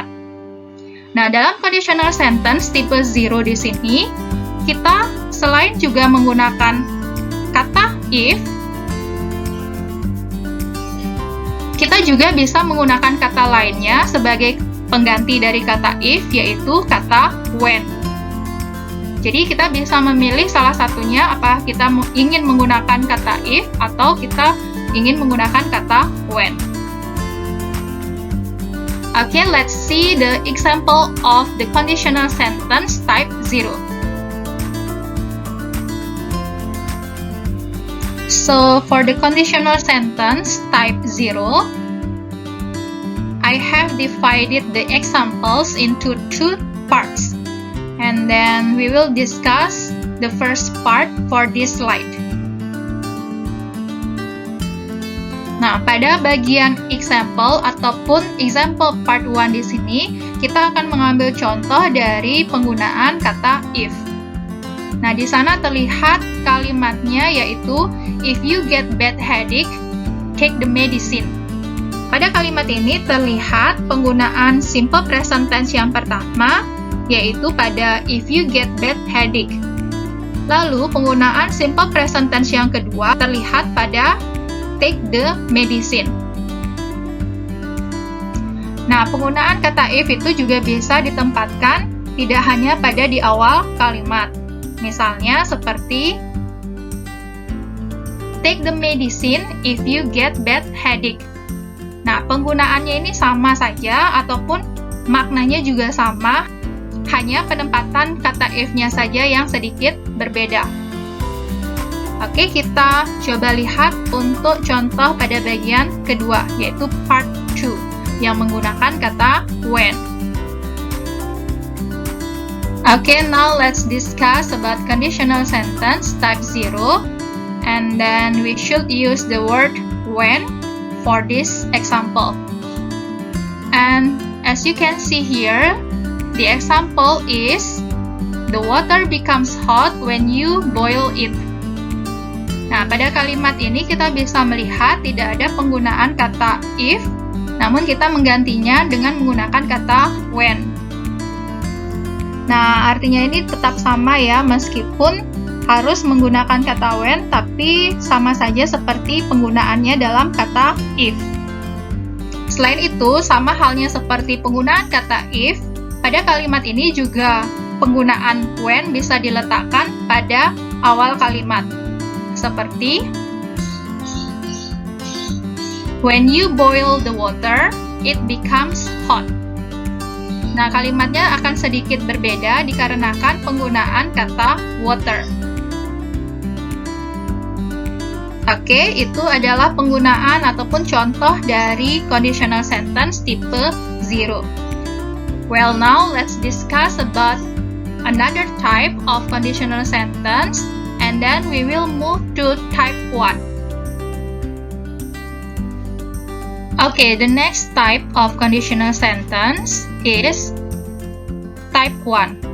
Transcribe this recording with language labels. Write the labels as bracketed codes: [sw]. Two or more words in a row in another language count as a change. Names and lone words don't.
[id] Nah, dalam [en] conditional sentence [id] tipe 0 di sini, kita selain juga menggunakan kata if, kita juga bisa menggunakan kata lainnya sebagai pengganti dari kata if, yaitu kata when. Jadi, kita bisa memilih salah satunya, apa kita ingin menggunakan kata if atau kita ingin menggunakan kata when. [en] Okay, let's see the example of the conditional sentence type 0. So, for the conditional sentence type 0, I have divided the examples into 2 parts. And then we will discuss the first part for this slide. [id] Nah, pada bagian example ataupun [en] example part 1 [id] di sini, kita akan mengambil contoh dari penggunaan kata if. Nah, di sana terlihat kalimatnya yaitu [en] if you get bad headache, take the medicine. [id] Pada kalimat ini terlihat penggunaan [en] simple present tense [id] yang pertama yaitu pada [en] if you get bad headache. [id] Lalu penggunaan [en] simple present tense [id] yang kedua terlihat pada [en] take the medicine. [id] Nah, penggunaan kata if itu juga bisa ditempatkan tidak hanya pada di awal kalimat. Misalnya seperti [en] take the medicine if you get bad headache. [id] Nah, penggunaannya ini sama saja ataupun maknanya juga sama, hanya penempatan kata if-nya saja yang sedikit berbeda. Oke, kita coba lihat untuk contoh pada bagian kedua, yaitu part 2, yang menggunakan kata when. [en] Okay, now let's discuss about conditional sentence type 0, and then we should use the word when for this example. And as you can see here, the example is the water becomes hot when you boil it. [id] Nah, pada kalimat ini kita bisa melihat tidak ada penggunaan kata if, namun kita menggantinya dengan menggunakan kata when. Nah, artinya ini tetap sama ya, meskipun harus menggunakan kata when, tapi sama saja seperti penggunaannya dalam kata if. Selain itu, sama halnya seperti penggunaan kata if, pada kalimat ini juga penggunaan when bisa diletakkan pada awal kalimat. [en] Seperti when you boil the water, it becomes hot. [id] Nah, kalimatnya akan sedikit berbeda dikarenakan penggunaan kata water. Oke, itu adalah penggunaan ataupun contoh dari [en] conditional sentence [id] tipe 0. [en] Well, now let's discuss about another type of conditional sentence, and then we will move to type 1. Okay, the next type of conditional sentence is type 1.